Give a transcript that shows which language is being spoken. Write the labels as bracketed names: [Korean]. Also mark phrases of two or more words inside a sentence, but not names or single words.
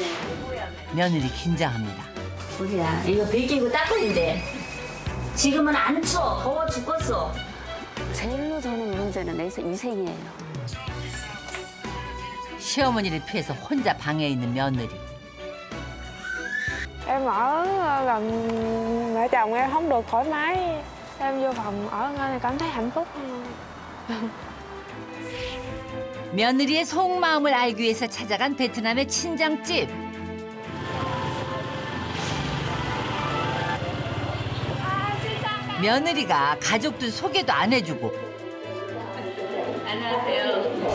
[Korean] 며느리 긴장합니다. 우리야 이거 베끼고 닦으는데 지금은 안 추워. 더워 죽겠어. 제일로 저는 문제는 위생이에요. 시어머니를 피해서 혼자 방에 있는 며느리. [Vietnamese] Em ở gần mẹ chồng em không được thoải mái. Em vô phòng ở thì cảm thấy hạnh phúc hơn. [Korean] 며느리의 속마음을 알기 위해서 찾아간 베트남의 친정집. 며느리가 가족들 소개도 안 해주고. 안녕하세요.